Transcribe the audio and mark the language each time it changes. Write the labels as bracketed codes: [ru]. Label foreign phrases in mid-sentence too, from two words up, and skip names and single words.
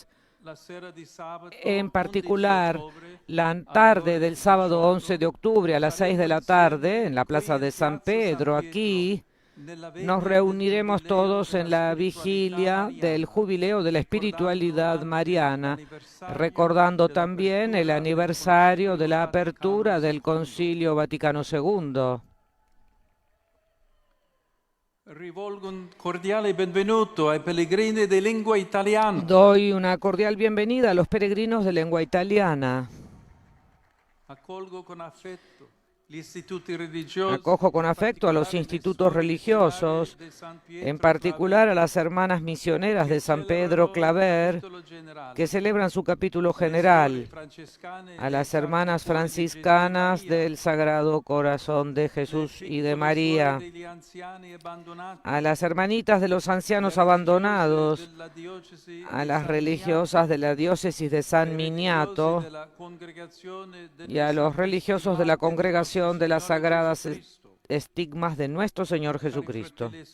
[es] En particular, la tarde del sábado 11 de octubre a las 6 de la tarde, en la Plaza de San Pedro, aquí, nos reuniremos todos en la vigilia del Jubileo de la Espiritualidad Mariana, recordando también el aniversario de la apertura del Concilio Vaticano II. [it] Rivolgo un cordiale benvenuto ai pellegrini di lingua italiana. [es] Doy una cordial bienvenida a los peregrinos de lengua italiana. [it] Accolgo con affetto gli istituti religiosi. [es] Acojo con afecto a los institutos religiosos, en particular a las hermanas misioneras de San Pedro Claver, que celebran su capítulo general, a las hermanas franciscanas del Sagrado Corazón de Jesús y de María, a las hermanitas de los ancianos abandonados, a las religiosas de la diócesis de San Miniato y a los religiosos de la congregación de las sagradas estigmas de nuestro Señor Jesucristo.